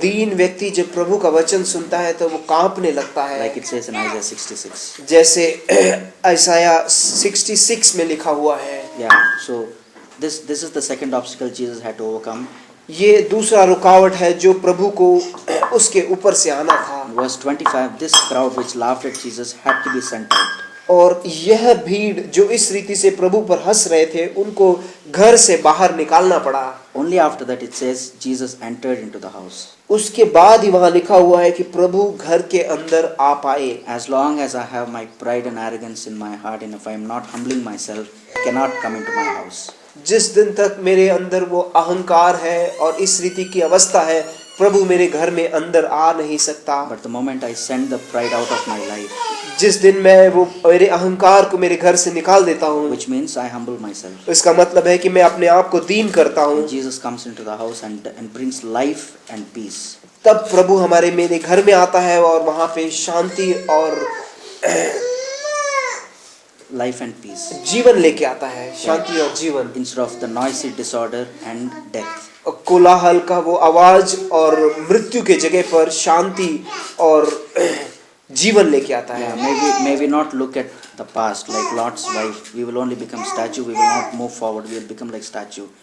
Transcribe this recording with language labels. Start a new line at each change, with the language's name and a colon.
Hindi: दीन व्यक्ति जब प्रभु का वचन सुनता है तो वो कांपने लगता है।
English: Like it says in Isaiah 66.
Hindi: जैसे यशाया 66 में लिखा हुआ है।
English: Yeah. So this is the second obstacle Jesus had to overcome.
Hindi: ये दूसरा रुकावट है जो प्रभु को उसके ऊपर से आना था।
English: Verse 25. This crowd which laughed at Jesus had to be sent out.
Hindi: और यह भीड़ जो इस रीति से प्रभु पर हंस रहे थे उनको घर से बाहर निकालना पड़ा।
English: Only after that it says Jesus entered into the house.
Hindi: उसके बाद ही वहाँ लिखा हुआ है कि प्रभु घर के अंदर आ पाए।
English: As long as I have my pride and arrogance in my heart, and if I am not humbling myself, I cannot come into my house.
Hindi: जिस दिन तक मेरे अंदर वो अहंकार है और इस रीति की अवस्था है प्रभु मेरे घर में अंदर आ नहीं सकता।
English: But the moment I send the pride out of my life,
Hindi: जिस दिन मैं वो मेरे अहंकार को मेरे घर से निकाल देता हूँ,
English: which means I humble myself,
Hindi: इसका मतलब है कि मैं अपने आप को दीन करता हूँ,
English: and Jesus comes into the house and brings life and peace.
Hindi: तब प्रभु हमारे मेरे घर में आता है और वहाँ पे शांति और
English: Life and peace.
Hindi: जीवन लेके आता है, शांति और जीवन।
English: Instead of the noisy disorder and death.
Hindi: कोलाहल का वो आवाज और मृत्यु के जगह पर शांति और जीवन लेके आता है।
English: Yeah, may we not look at the past like Lot's wife. We will only become statue. We will not move forward. We will become like statue.